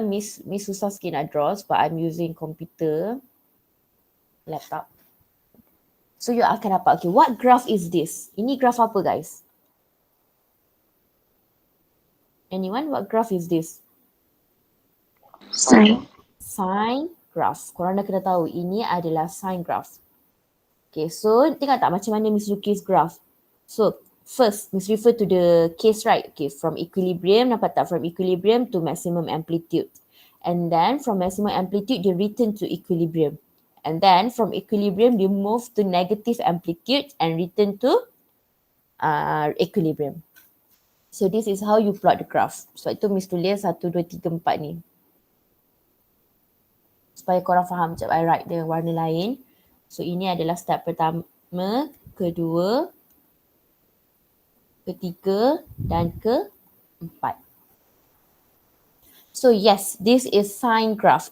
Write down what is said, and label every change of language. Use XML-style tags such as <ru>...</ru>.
<ms>Miss susah sikit nak draw sebab</ms> <en>I'm using computer, laptop. So, you</en> <ms>akan dapat,</ms> <en>okay, what graph is this?</en> <ms>Ini graph apa guys?</ms> <en>Anyone, what graph is this? Sine. Sine graph.</en> <ms>Korang dah kena tahu, ini adalah sine graph. Okay, so tengok tak macam mana Miss lukis graph?</ms> <en>So, first, Miss refer to the case, right? Okay, from equilibrium,</en> <ms>nampak tak?</ms> <en>From equilibrium to maximum amplitude. And then, from maximum amplitude, they return to equilibrium. And then, from equilibrium, they move to negative amplitude and return to equilibrium. So, this is how you plot the graph.</en> <ms>So, itu Miss tulis 1, 2, 3, 4 ni. Supaya korang faham, macam</ms> <en>I write</en> <ms>dengan warna lain. So, ini adalah step pertama, kedua, ketiga dan keempat.</ms> <en>So yes, this is sine graph.</en>